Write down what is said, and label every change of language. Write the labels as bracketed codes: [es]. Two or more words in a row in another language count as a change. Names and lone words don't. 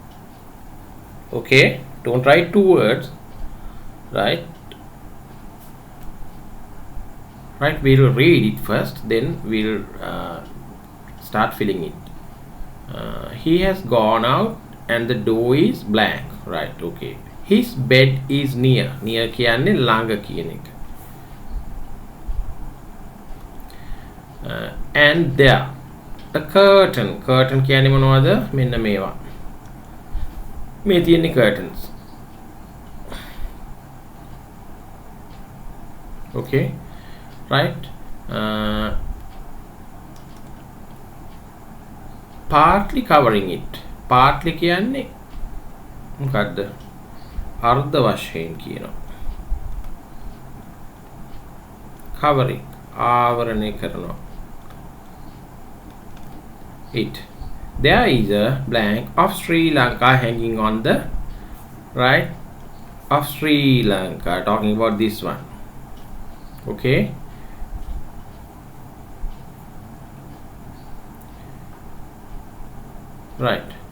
[en] Okay, don't write two words, right. Right, we'll read it first, then we'll start filling it. He has gone out and the door is blank, right. Okay, his bed is near. Near [si] කියන්නේ ළඟ කියන එක. [en] And there the curtain [si] කියන්නේ මොනවද? මෙන්න මේවා. මේ තියෙන්නේ curtains. [en] Okay, right. Partly covering it. [si] Partly කියන්නේ මොකද්ද? අර්ධ වශයෙන් කියනවා. Covering, ආවරණය කරනවා. [en] It. There is a blank of Sri Lanka hanging on the right of Sri Lanka. Talking about this one. Okay. Right.